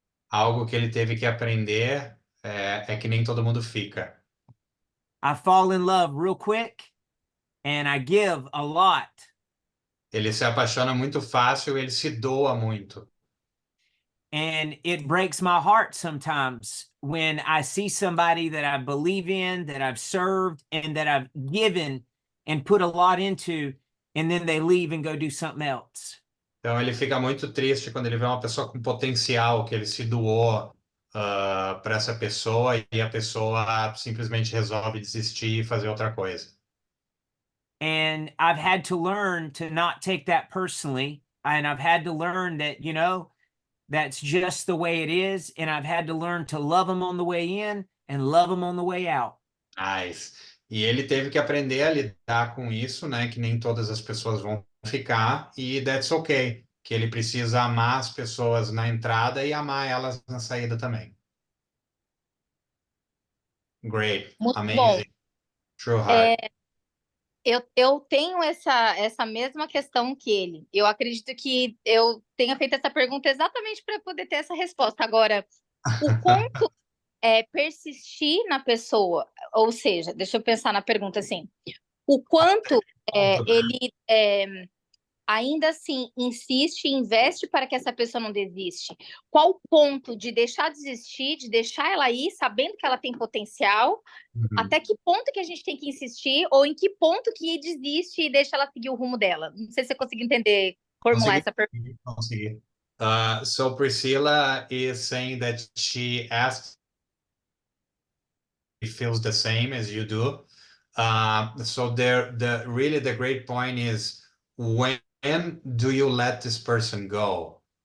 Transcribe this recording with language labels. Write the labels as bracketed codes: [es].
[pt] Algo que ele teve que aprender é que nem todo mundo fica. [en] I fall in love real quick and I give a lot. [pt] Ele se apaixona muito fácil, ele se doa muito. [en] And it breaks my heart sometimes when I see somebody that I believe in, that I've served, and that I've given and put a lot into, and then they leave and go do something else. [pt] Então ele fica muito triste quando ele vê uma pessoa com potencial, que ele se doou para essa pessoa e a pessoa simplesmente resolve desistir e fazer outra coisa. [en] And I've had to learn to not take that personally, and I've had to learn that, you know, that's just the way it is, and I've had to learn to love them on the way in and love them on the way out. Nice. [pt] E ele teve que aprender a lidar com isso, né? Que nem todas as pessoas vão ficar, e [en] that's okay. [pt] Que ele precisa amar as pessoas na entrada e amar elas na saída também. [en] Great. [pt] Muito [en] Amazing. [pt] bom. [en] True heart. [pt] Eu tenho essa mesma questão que ele. Eu acredito que eu tenha feito essa pergunta exatamente para poder ter essa resposta. Agora, o quanto persistir na pessoa, ou seja, deixa eu pensar na pergunta assim, o quanto ele ainda assim insiste e investe para que essa pessoa não desiste? Qual o ponto de deixar de desistir, de deixar ela ir, sabendo que ela tem potencial? Até que ponto que a gente tem que insistir, ou em que ponto que desiste e deixa ela seguir o rumo dela? Não sei se você conseguiu entender, formular essa pergunta. Consegui. [en] So Priscilla is saying that she asked if feels the same as you do. So really the great point is when do you let this person go?